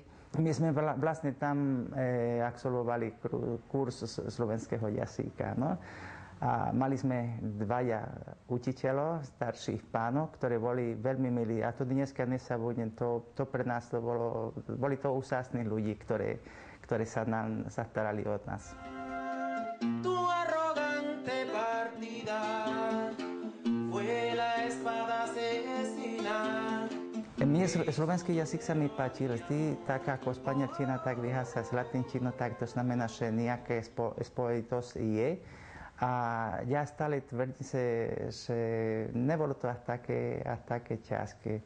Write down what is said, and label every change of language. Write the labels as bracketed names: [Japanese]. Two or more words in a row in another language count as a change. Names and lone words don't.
[Slovak] My sme vlastne tam absolvovali kurz slovenského jazyka. No? A mali sme dvaja učiteľov, starších pánov, ktorí boli veľmi milí. A to dneska nezabudnem, to pre nás to boli to úžasní ľudí, ktorí sa starali od nás. [Spanish] Tu arrogante partida fue la espada asesina. [Slovak] Mne slovenský jazyk sa mi páčil vždy, tak ako španielčina, tak vyhasa z latinčinu, tak to znamená, že nejaká spojitosť je. A ja stále tvrdím, že nebolo to až také ťažké.